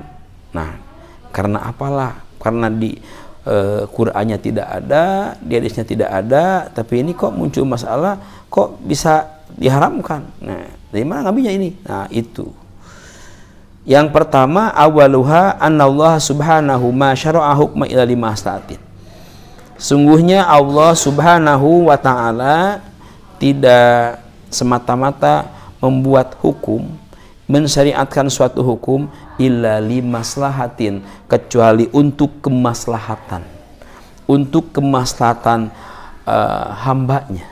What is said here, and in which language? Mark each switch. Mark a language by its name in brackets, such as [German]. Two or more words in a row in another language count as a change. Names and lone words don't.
[Indonesian] Nah, karena apalah? Karena di Qur'annya tidak ada, di hadisnya tidak ada, tapi ini kok muncul masalah, kok bisa diharamkan? Nah, dari mana ngambilnya ini? Nah, itu. Yang pertama, [Arabic] أولها أن الله سبحانه ما شرع حكما إلا لمصلحة. [Indonesian] Sungguhnya Allah [Arabic] سبحانه وتعالى [Indonesian] tidak semata-mata membuat hukum, mensyariatkan suatu hukum [Arabic] إلا لمصلحة, [Indonesian] kecuali untuk kemaslahatan, untuk kemaslahatan hambanya.